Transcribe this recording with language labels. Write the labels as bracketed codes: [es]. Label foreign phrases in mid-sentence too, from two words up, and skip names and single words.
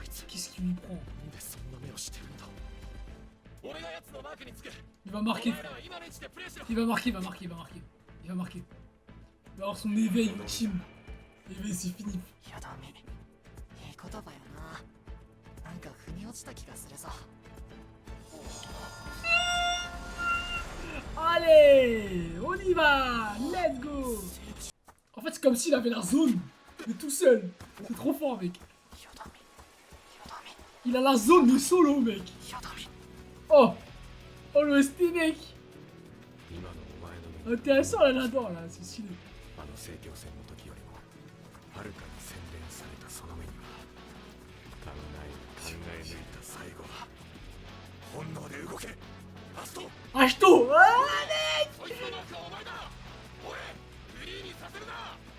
[fr] qu'est-ce qu'il lui prend? [ja] なんでそんな目をしてるんだ俺が奴のマークにつく [fr] Il va [ja] お [fr] marquer, [ja] 前らは今の位置でプレーしろ [fr] il va marquer, il va marquer, il va marquer. Il va marquer. Il va avoir son éveil ultime. Éveil, c'est fini. [ja] よどみいい言葉よな。なんか腑に落ちた気がするぞ。 [fr] Allez, on y va, [en] let's go. [fr] En fait, c'est comme s'il avait la zone, mais tout seul. C'est trop fort, mec. [ja] よどみよどみ [fr] Il a la zone de solo, mec. [ja] よどみ [fr] Oh, oh le ST, mec. [ja] 今のお前の目 [fr] Intéressant, là, là-dedans, là, c'est stylé. [ja] あの聖教戦の時よりもはるかに洗練されたその目には考え抜いた最後は本能で動けラスト [fr] Achto, allez. [ja] そいつのマークはお前だ俺フリーにさせるな